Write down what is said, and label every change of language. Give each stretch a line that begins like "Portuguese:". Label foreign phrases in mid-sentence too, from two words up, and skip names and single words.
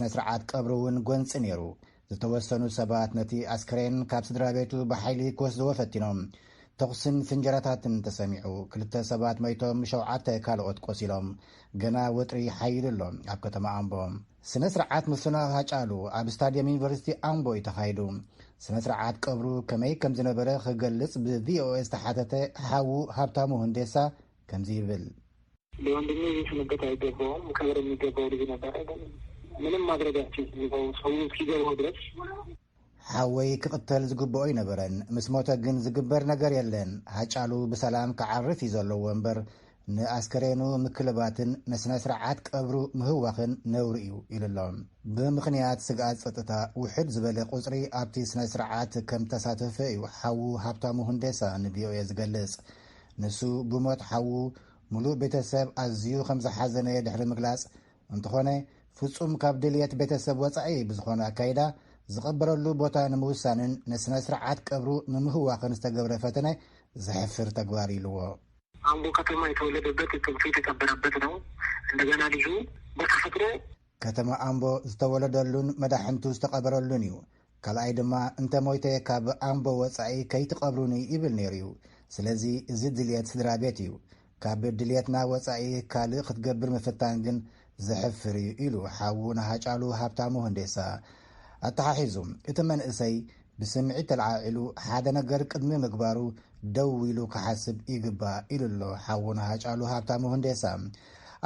Tigrinya: ስርዓት ቀብሪ እውን ጎንፂ ነይሩ ዝተወሰኑ ሰባት ነቲ ኣስክሬን ካብ ስድራ ቤቱ ብሓይሊ ክወስድዎ ፈቲኖም ተኹስን ፍንጀራታትን ተሰሚዑ 2 ሰባት መይቶም 7 ካልኦት ቆሲሎም ገና ወጥሪ ሓይሉሎ ኣብ ከተማ ኣምቦ ስነ ስርዓት ምፍናቕ ሃጫሉ ኣብ ስታድየም ዩኒቨርሲቲ ኣምቦ ተኻይዱ ስነ ስርዓት ቀብሩ ከመይ ከም ዝነበረ ክገልጽ ብቪኦኤ ዝተሓተተ ሓዉ ሃብታሙ ሁንዴሳ ከምዚ ይብል
Amharic: ለወንድሜ ስንበት አይገባውም ከበር የሚገባው ልጅ ነበር ምንም ማድረጋችን ሰው እስኪገባው ድረስ
Tigrinya: ሓወይ ክቅተል ዝግብኦ ይነበረን ምስ ሞተ ግን ዝግበር ነገር የለን ሃጫሉ ብሰላም ክዓርፍ እዩ ዘለዎ እምበር ንኣስከሬኑ ምክልባትን ንስነ ስርዓት ቀብሩ ምህዋኽን ነውሪ እዩ ኢሉሎም ብምኽንያት ስግኣት ጸጥታ ውሕድ ዝበለ ቁፅሪ ኣብቲ ስነ ስርዓት ከም ተሳተፈ እዩ ሓዉ ሃብታሙ ሁንዴሳ ንቪኦኤ ዝገልጽ ንሱ ብሞት ሓዉ ሙሉእ ቤተሰብ ኣዝዩ ከም ዝሓዘነ ድሕሪ ምግላጽ እንተኾነ ፍጹም ካብ ድልየት ቤተሰብ ወጻኢ ብዝኾነ ኣካይዳ ዝቐበረሉ ቦታ ንምውሳንን ንስነ ስርዓት ቀብሩ ንምህዋኽን ዝተገብረ ፈተነ ዘሕፍር ተግባር ኢልዎ
Amharic: አምቦ ከተማ የተወለደበት ጥንቱ የተቀበረበት ነው እንደገና ልጁ በተፈጥሮ
Tigrinya: ከተማ አምቦ ዝተወለደሉን መድሕንቱ ዝተቀበረሉን እዩ ካልኣይ ድማ እንተ ሞይተ ካብ ኣምቦ ወጻኢ ከይትቀብሩኒ ይብል ነይሩ እዩ ስለዚ እዚ ድልየት ስድራ ቤት እዩ ካብ ድልየትና ወጻኢ ካልእ ክትገብር ምፍታን ግን ዝሕፍር ኢሉ ሓውና ሃጫሉ ሃብታሙ ሁንዴሳ ኣተሓሒዙ እቲ መንእሰይ ብስምዒት ተለዓዒሉ ሓደ ነገር ቅድሚ ምግባሩ ደው ኢሉ ክሓስብ ይግባእ ኢሉ ኣሎ ሓውና ሃጫሉ ሃብታሙ ሁንዴሳ ኣብ